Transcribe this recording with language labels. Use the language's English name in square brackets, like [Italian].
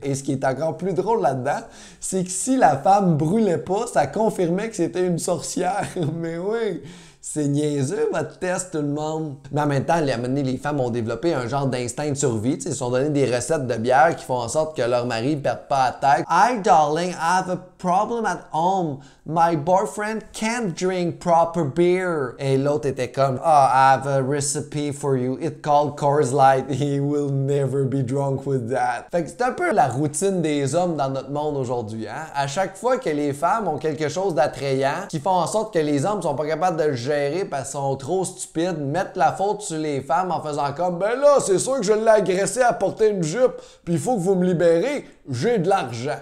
[French] Et ce qui est encore plus drôle là-dedans, c'est que si la femme brûlait pas, ça confirmait que c'était une sorcière. Mais oui! C'est niaiseux, votre test, tout le monde. Mais en même temps, les femmes ont développé un genre d'instinct de survie. Ils se sont donné des recettes de bière qui font en sorte que leur mari ne perde pas la tête. [English] Hi, darling, I have a problem at home. My boyfriend can't drink proper beer. [French] Et l'autre était comme, [English] I have a recipe for you. It's called Coors Light. He will never be drunk with that. [French] Fait que c'est un peu la routine des hommes dans notre monde aujourd'hui. Hein? À chaque fois que les femmes ont quelque chose d'attrayant qui font en sorte que les hommes sont pas capables de le gérer parce qu'ils sont trop stupides, mettre la faute sur les femmes en faisant comme ben là, c'est sûr que je l'ai agressé à porter une jupe, puis il faut que vous me libérez, j'ai de l'argent.